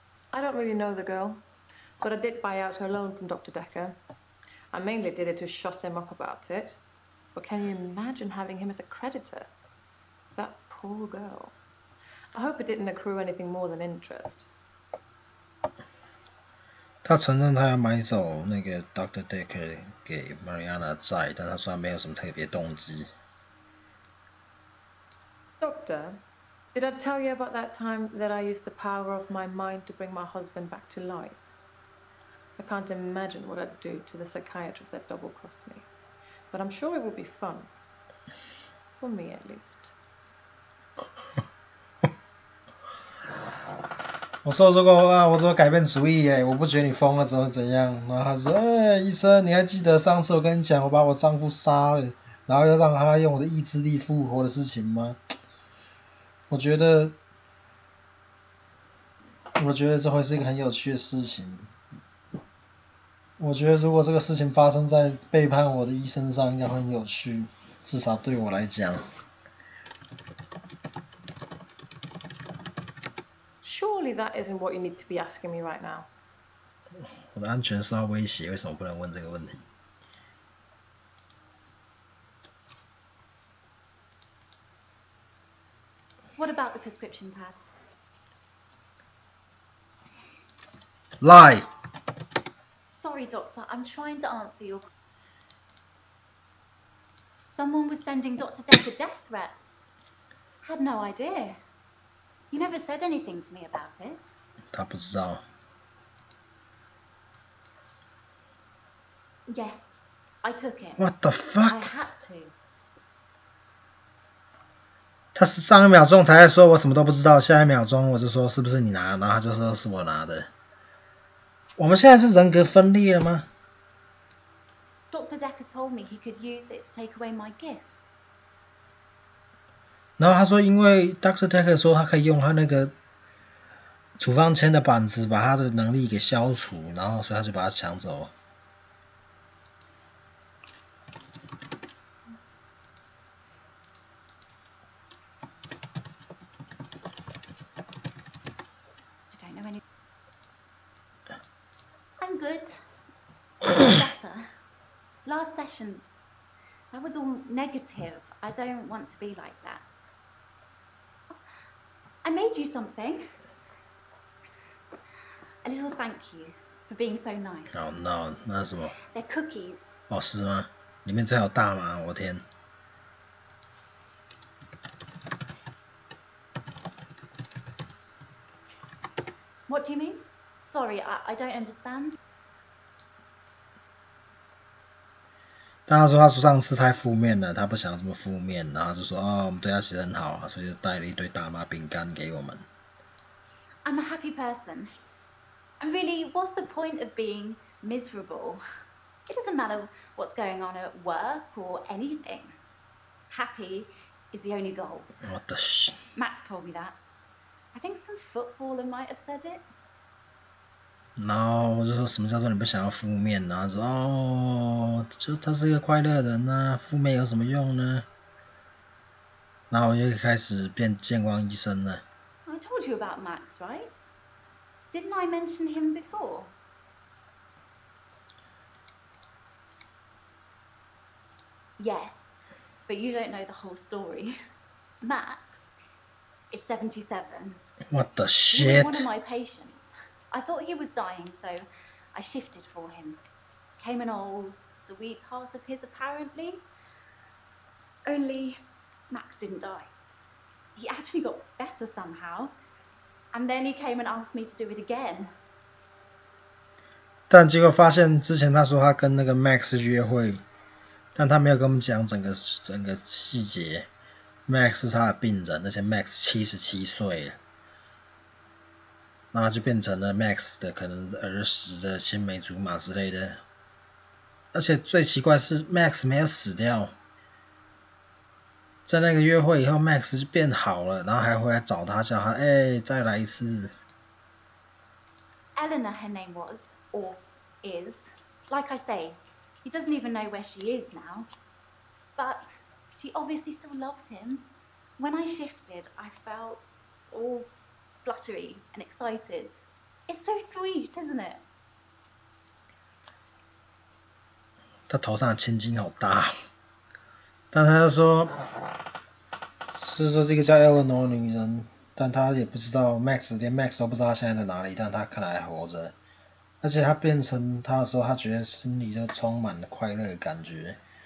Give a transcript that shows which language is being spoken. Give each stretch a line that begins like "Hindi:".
English: I don't really know the girl, but I did buy out her loan from Dr. Dekker. I mainly did it to shut him up about it. But can you imagine having him as a creditor? That poor girl. I hope it didn't accrue anything more than interest.
Chinese: 他承认他要买走那个 Dr. Dekker 给 Mariana 的债，但他说他没有什么特别动机。
English: Doctor, did I tell you about that time that I used the power of my mind to bring my husband back to life? I can't imagine what I'd do to the psychiatrist that double-crossed me. But I'm sure it would be fun. For me, at least.
Chinese: 我说如果改变主意我不觉得你疯了怎样？然后他说医生你还记得上次我跟你讲我把我丈夫杀了，然后要让他用我的意志力复活的事情吗？我觉得这会是一个很有趣的事情。我觉得如果这个事情发生在背叛我的医生上，应该会很有趣，至少对我来讲。
English: Surely that isn't what you need to be asking me right now.
Chinese: 我的安全受到威胁，为什么不能问这个问题？
English: What about the prescription pad? Lie. Sorry, Doctor, I'm trying to answer your... Someone was sending Dr. Dekker death threats. Had no idea. You never said anything to me about it.
Chinese: 他不知道。
English: Yes, I took it. What the fuck? I had to.
Chinese: 他是上一秒钟才在说我什么都不知道，下一秒钟我就说是不是你拿，然后他就说是我拿的。我们现在是人格分裂了吗？
English: Dr. Dekker told me he could use it to take away my gift.
Chinese: 然后他说，因为 Dr. Dekker 说他可以用他那个处方签的板子把他的能力给消除，然后所以他就把他抢走。
English: good. Better. Last session, I was all negative. I don't want to be like that. I made you something. A little thank you for being so nice. Oh no，
Chinese: 那是什么？
English: They're cookies.
Chinese: 哦，是吗？里面真有大麻，我天！
English: What do you mean? Sorry, I don't understand.
Chinese: 大家说他说上次太负面了，他不想这么负面，然后就说哦，我们对他其实很好啊，所以就带了一堆大麻饼干给我们。
English: I'm a happy person. And really, what's the point of being miserable? It doesn't matter what's going on at work or anything. Happy is the only goal. What the sh... Max told me that. I think some footballer might have said it.
Chinese: 然后我就说什么叫做你不想要负面呢？他说哦，就他是一个快乐的人呐，负面有什么用呢？然后我就开始变健忘医生了。
English: I told you about Max, right? Didn't I mention him before? Yes, but you don't know the whole story. Max is 77. What the He was shit? one of my patients. I thought he was dying, so I shifted for him. Became an old sweetheart of his, apparently. Only Max didn't die. He actually got better somehow. And then he came and asked me to do it again.
Chinese: 但结果发现之前他说他跟那个 Max 约会，但他没有跟我们讲整个细节。 Max 是他的病人，而且 Max 77岁了，然后就变成了 Max 的可能儿时的青梅竹马之类的。而且最奇怪是 Max 没有死掉，在那个约会以后 Max 就变好了，然后还回来找他，叫他再来一次。
English: Eleanor, her name was, or is. Like I say, he doesn't even know where she is now. But she obviously still loves him. When I shifted, I felt all fluttery and excited. It's so sweet, isn't it?
Chinese: 他头上的青筋好大，但他就说，是说这个叫 Eleanor 的女人，但他也不知道 Max， 连 Max 都不知道他现在在哪里，但他看来还活着。而且他变成他的时候，他觉得心里就充满了快乐的感觉。